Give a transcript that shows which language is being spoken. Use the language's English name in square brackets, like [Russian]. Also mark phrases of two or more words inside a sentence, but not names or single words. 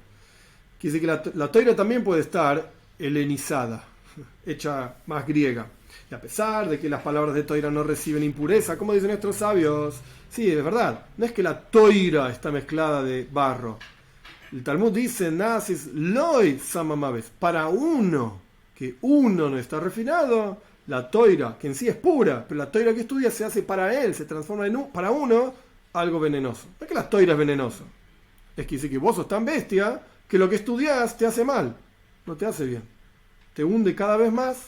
[Spanish] Quiere decir que la Toira también puede estar helenizada, hecha más griega. Y a pesar de que las palabras de Toira no reciben impureza, como dicen nuestros sabios, sí, es verdad, no es que la Toira está mezclada de barro. El Talmud dice, [Hebrew] נעשית לו סם המות, [Spanish] para uno, que uno no está refinado, la Toira, que en sí es pura, pero la Toira que estudia se hace para él, se transforma en para uno algo venenoso. No es que la Toira es venenoso, es que dice que vos sos tan bestia que lo que estudias te hace mal, no te hace bien, te hunde cada vez más.